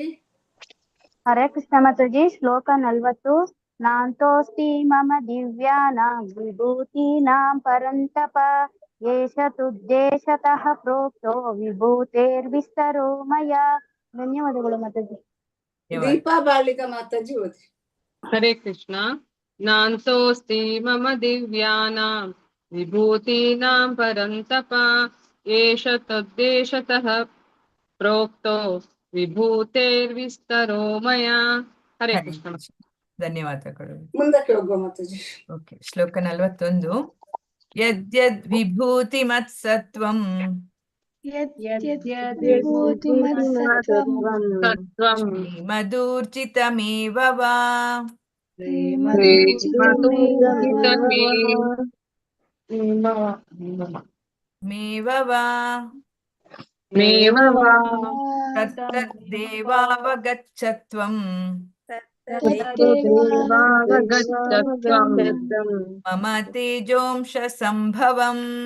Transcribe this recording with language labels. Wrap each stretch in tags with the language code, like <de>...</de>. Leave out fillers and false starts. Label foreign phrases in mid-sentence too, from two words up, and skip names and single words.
<kn>ಹರೇ ಕೃಷ್ಣ ಮಾತಾಜಿ. ಶ್ಲೋಕ 40.</kn> <sa>ನಾಂತೋಸ್ತಿ ಮಮ ದಿವ್ಯಾನಾಂ ವಿಭೂತೀನಾಂ ಪರಂತಪ ಏಷ ತುದ್ದೇಶತಃ ಪ್ರೋಕ್ತೋ ವಿಭೂತೇರ್ವಿಸ್ತರೋ ಮಯಾ.</sa> <kn>ಧನ್ಯವಾದಗಳು ಮಾತಾಜಿ. ದೀಪಾ ಬಾಳಿಗ ಮಾತಾಜಿ ಓದಿ.</kn> <sa>ಹರೇ ಕೃಷ್ಣ. ನಾಂತೋಸ್ತಿ ಮಮ ದಿವ್ಯಾನಾಂ विभूतीनां परन्तप एष तद्देशतः प्रोक्तो ವಿಭೂತೇರ್ವಿಸ್ತರೋ ಮಯಾ. ಹರೇ</sa> <kn>ಹರೇ ಕೃಷ್ಣ. ಕೃಷ್ಣ. ಧನ್ಯವಾದಗಳು. ಮುಂದಕ್ಕೆ ಹೋಗುವ ಮಾತಾಜಿ. ಓಕೆ, ಶ್ಲೋಕ 41.</kn> <sa>ಯದ್ಯದ್ ವಿಭೂತಿ ಮತ್ಸತ್ವಂ ಶ್ರೀಮದೂರ್ಜಿತಮೇವ ವಾ ತತ್ತದ್ದೇವಾವಗಚ್ಚತ್ವಂ ಮಮ ತೇಜೋಂಶ ಸಂಭವಂ.</sa>